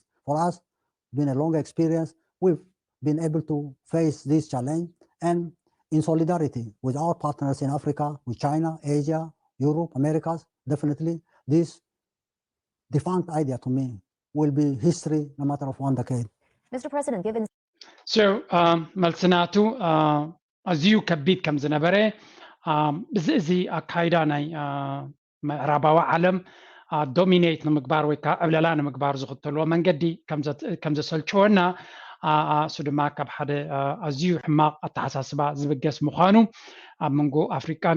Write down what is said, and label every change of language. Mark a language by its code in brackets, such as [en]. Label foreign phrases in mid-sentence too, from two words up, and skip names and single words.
[en] For us, been a long experience, we've been able to face this challenge and in solidarity with our partners in Africa, with China, Asia, Europe, Americas, definitely this defunct idea to me will be history no matter of one decade. Mr. President, given [ti] So መልስናቱ ኣዝዩ ከቢድ ከም ዝነበረ እዚ ኣካይዳ ናይ ምዕራባዊ ዓለም ዶሚኔት ንምግባር ወይ ከዓ ዕብለላ ንምግባር ዝኽተልዎ መንገዲ ከም ዘሰልችወና እሱ ድማ ካብ ሓደ ኣዝዩ ሕማቕ ኣተሓሳስባ ዝብገስ ምዃኑ ኣብ መንጎ ኣፍሪካን